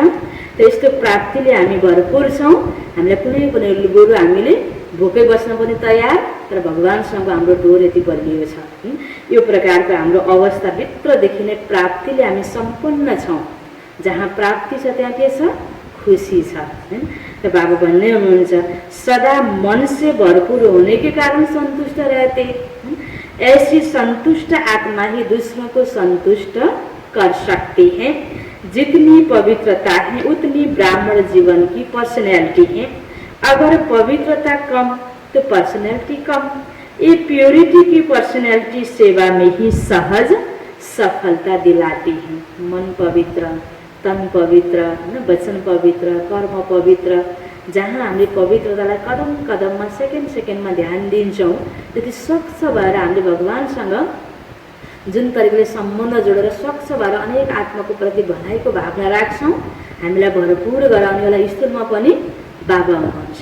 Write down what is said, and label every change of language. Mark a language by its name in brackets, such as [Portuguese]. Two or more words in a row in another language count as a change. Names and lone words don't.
[Nepali] त्यस्तो प्राप्तिले हामी भरपूर छौँ। हामीलाई कुनै पनि बरु हामीले भोकै बस्न पनि तयार, तर भगवानसँग हाम्रो डोर यति बलियो छ। यो प्रकारको हाम्रो अवस्थाभित्र देखिने प्राप्तिले हामी सम्पन्न छौँ। जहाँ प्राप्ति छ त्यहाँ के छ? खुसी छ हैन। त बाबा भन्ने हुनुहुन्छ [Hindi] सदा मन से भरपूर होने के कारण संतुष्ट रहते। ऐसी संतुष्ट आत्मा ही दूसरों को संतुष्ट कर सकती है। जितनी पवित्रता है उतनी ब्राह्मण जीवन की पर्सनैलिटी है। अगर पवित्रता कम तो पर्सनैलिटी कम। ये प्योरिटी की पर्सनैलिटी सेवा में ही सहज सफलता दिलाती है। [Nepali] मन पवित्र, तन पवित्र, वचन पवित्र, कर्म पवित्र, जहाँ हामीले पवित्रतालाई कदम कदममा सेकेन्डमा ध्यान दिन्छौँ, त्यति स्वच्छ भएर हामीले भगवानसँग जुन तरिकाले सम्बन्ध जोडेर स्वच्छ भएर अनेक आत्माको प्रति भलाइको भावना राख्छौँ, हामीलाई भरपूर गराउनेवाला स्तरमा पनि बाबा हुनुहुन्छ।